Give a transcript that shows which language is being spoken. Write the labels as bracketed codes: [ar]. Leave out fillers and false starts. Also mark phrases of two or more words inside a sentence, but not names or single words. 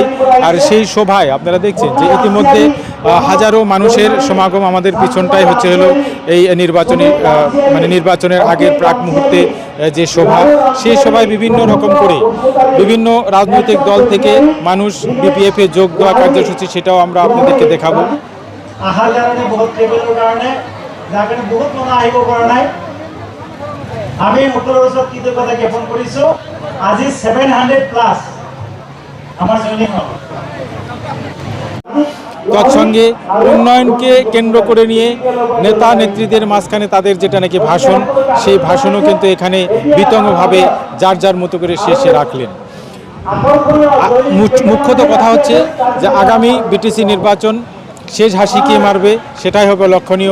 [bn] আর সেই সভায় আপনারা দেখছেন যে ইতিমধ্যে হাজারো মানুষের সমাগম আমাদের পিছনটাই হলো এই নির্বাচনের আগের প্রাক মুহূর্তে যে সভা, সেই সভায় বিভিন্ন রকম করে বিভিন্ন রাজনৈতিক দল থেকে মানুষ বিপিএফে যোগ দেওয়া কার্যসূচি সেটাও আমরা আপনাদেরকে দেখাবো। [as] আহাৰ কাৰণে বহুত ট্ৰেভেলৰ কাৰণে যাৰ কাৰণে বহুত মানুহ আহিব পৰা নাই। আমি সকলোৰে ওচৰত কৃতজ্ঞতা জ্ঞাপন কৰিছোঁ। আজি 700+ আমাৰ জইনিং হ'ল। [bn] তৎসঙ্গে উন্নয়নকে কেন্দ্র করে নিয়ে নেতা নেত্রীদের মাঝখানে তাদের যেটা নাকি ভাষণ, সেই ভাষণও কিন্তু এখানে বিতংভাবে যার যার মতো করে শেষে রাখলেন। মুখ্যত কথা হচ্ছে যে আগামী বিটিসি নির্বাচন শেষ হাসি কে মারবে সেটাই হবে লক্ষণীয়।